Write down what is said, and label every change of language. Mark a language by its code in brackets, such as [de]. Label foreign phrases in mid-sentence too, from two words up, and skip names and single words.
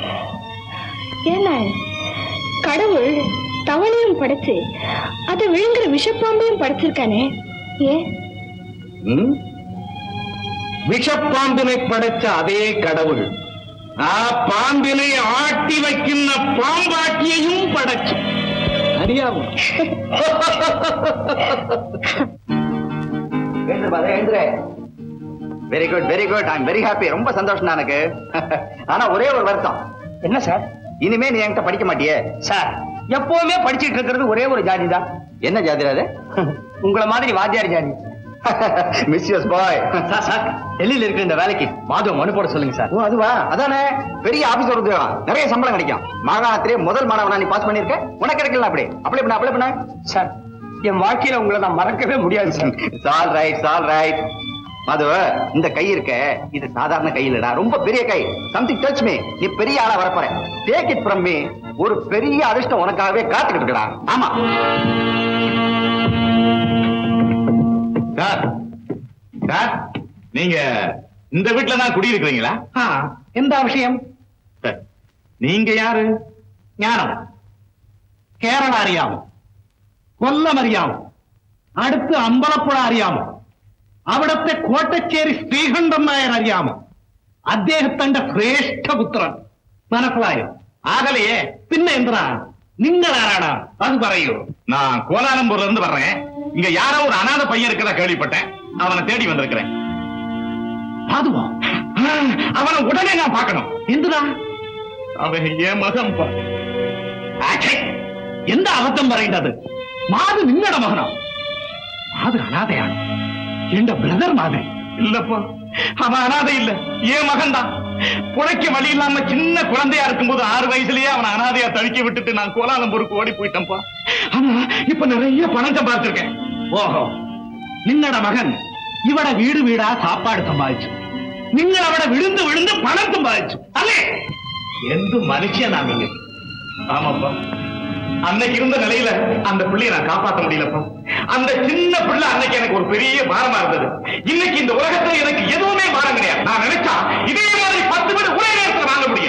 [ta] ஏன்னா கடவுள் தவளையும் படைச்சு அதை விழுங்குற விஷப்பாம்பையும் படைச்சிருக்கானே, ஏன்? விஷப்பாம்பினை படைச்ச அதே கடவுள் பாம்பினை ஆட்டி வைக்கின்ற பாம்பாட்டியையும் படைச்சு அறியாம. [en] Very good, very good. I am very happy. [ta] ரொம்ப சந்தோஷம் எனக்கு. ஆனா ஒரே ஒரு வருத்தம். என்ன சார்? இனிமே நீ என்கிட்ட படிக்க மாட்டியே? சார், எப்பவுமே படிச்சிட்டு இருக்கிறது ஒரே ஒரு ஜாதி தான். என்ன ஜாதிரா அது? உங்களை மாதிரி வாத்தியார் ஜாதி. [en] Miss you, boy. [ta] சார், டெல்லியில இருக்கிற இந்த வேலைக்கு மாதவ மனு போட சொல்லுங்க சார். ஓ, அதுவா? அதானே, பெரிய ஆபீசர் உத்தியோகம், நிறைய சம்பளம் கிடைக்கும். மாகாணத்திலே முதல் மாணவனா நீ பாஸ் பண்ணிருக்க. உனக்கு கிடைக்கல. அப்ளை பண்ண சார். என் வாழ்க்கையில உங்களை நான் மறக்கவே முடியாது சார். [en] All right, all right. [ta] மது, இந்த கை இருக்க, இது சாதாரண கை இல்லடா, ரொம்ப பெரிய கை. [en] Something touch me. [ta] நீ பெரிய ஆளா வரப்போற. [en] Take it from me. [ta] ஒரு பெரிய அதிர்ஷ்டம் உனக்காகவே காத்துக்கிட்டு இருக்கடா. ஆமா சார். சார், நீங்க இந்த வீட்டுல தான் குடியிருக்கிறீங்களா? எந்த விஷயம்? நீங்க யாரு? [ml] ഞാനം, കേരള അറിയാമ, കൊല്ലം അറിയാമ, അടുത്ത് അമ്പലപ്പുഴ അറിയാമ, അവിടത്തെ കോട്ടച്ചേരി ശ്രീകണ്ഠൻ നായർ അറിയാമ, അദ്ദേഹത്തിന്റെ ശ്രേഷ്ഠപുത്രൻ. മനസ്സിലായോ? ആകലയെ പിന്നെ എന്തിനാ? നിങ്ങൾ ആരാടാ? അത് പറയൂ. [ta] நான் கோலாலம்பூர்ல இருந்து வர்றேன். இங்க யாரோ ஒரு அனாதை பையன் இருக்கிறதா கேள்விப்பட்டேன். அவனை தேடி வந்திருக்கிறேன். அதுவா? அவனை உடனே நான் பார்க்கணும். [ml] എന്തിനാ? [ta] அவன் என் மகன். [ml] എന്താ അബദ്ധം പറയേണ്ടത്? മാത് നിങ്ങളുടെ മകനോ? മാത് അനാഥയാണ്. എന്റെ ബ്രദർ മാത്. [ta] இல்லப்பா, அவன் அனாதை இல்ல, என் மகன் தான். புழைக்க வழி இல்லாம சின்ன குழந்தையா இருக்கும்போது 6 வயசுலயே அவனை அனாதையா தடுக்கி விட்டுட்டு நான் கோலாலம்பூருக்கு ஓடி போயிட்டேன்ப்பா. ஆனா இப்ப நிறைய பணம் சம்பாதிச்சிருக்கேன். [ml] ഓഹോ, നിങ്ങളുടെ മകൻ ഇവിടെ വീട് വീടാ സാപ്പാട് സമ്പാദിച്ചു. നിങ്ങൾ അവിടെ [ta] விழுந்து விழுந்து [ml] പണം സമ്പാദിച്ചു അല്ലേ? [ta] எந்த மனுஷன் நீங்க? ஆமாப்பா, அன்னைக்கு இருந்த நிலையில அந்த பிள்ளையை நான் காப்பாற்ற முடியலப்பா. அந்த சின்ன பிள்ளை அன்னைக்கு எனக்கு ஒரு பெரிய பாரமா இருந்தது. இன்னைக்கு இந்த உலகத்துல எனக்கு எதுவுமே பாரம் கிடையாது. நான் நினைச்சா இதே மாதிரி 10 பேர் ஒரே நேரத்தில் வாங்க முடியும்.